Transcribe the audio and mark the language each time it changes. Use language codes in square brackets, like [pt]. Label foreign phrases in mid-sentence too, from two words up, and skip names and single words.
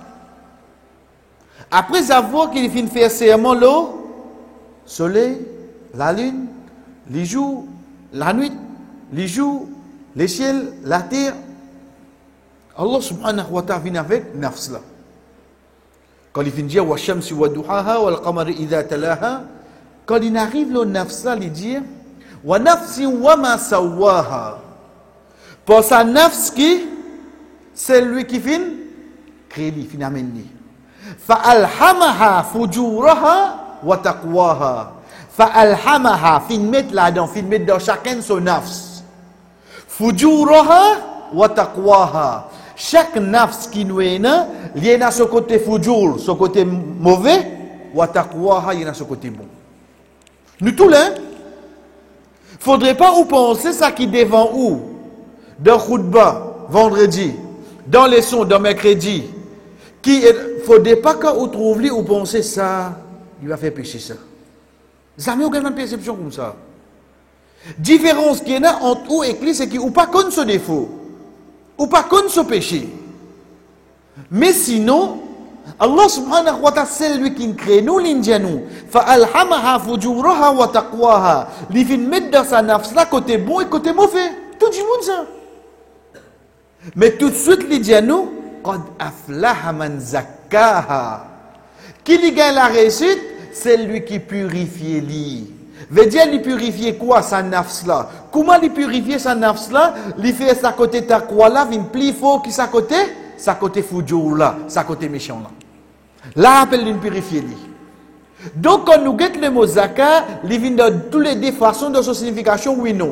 [fr] Après avoir qu'il finit de faire serment l'eau, soleil, la lune, les jours, la nuit, les jours, les ciels, la terre, [ar] الله سبحانه وتعالى [fr] vient avec nafs là. Quand il finit de dire [ar] والشمس وضحاها والقمر إذا تلاها, [fr] quand il arrive le nafs là, il dit [ar] ونفس وما سواها. [fr] Pour sa nafs qui, c'est lui qui finit créer, il finit amener. [ar] فَأَلْحَمَهَا فُجُورَهَا وَتَقْوَاهَا فَأَلْحَمَهَا [fr] fin mettre là-dedans, fin mettre dans chacun son nafs. [ar] فُجُورَهَا وَتَقْوَاهَا. [fr] Chaque nafs qui nous est là, il y a ce côté fujur, ce côté mauvais, وَتَقْوَاهَا, il y a ce côté bon. Nous tous là, faudrait pas ou penser ça qui devant où, dans khutba, vendredi, dans les sons, dans mercredi, qui ne faudrait pas qu'on vous trouve lui ou penser ça, il va faire pécher ça. Jamais aucune perception comme ça. Différence qu'il y en a entre vous et lui, c'est qu'il ou pas connaît ce défaut, ou pas connaît ce péché. Mais sinon, [ar] الله سبحانه وتعالى, [fr] c'est lui qui crée nous, l'indianou. [ar] فألهمها فجورها وتقواها. [fr] Il vient mettre dans sa nafs là côté bon et côté mauvais. Tout le monde ça. Mais tout de suite, [ar] l'indianou, قد أفلح من زكاها. [fr] Qui lui gagne la réussite, c'est lui qui purifie lui. Veut dire, lui purifier quoi, sa nafs là? Comment lui purifier sa nafs là? Lui fait sa côté taqwa là, vient plus fort qui sa côté fujur là, sa côté méchant là. Là, appelle lui purifier lui. Donc, quand nous guettons le mot zakat, il vient de toutes les deux façons de sa signification, oui, non.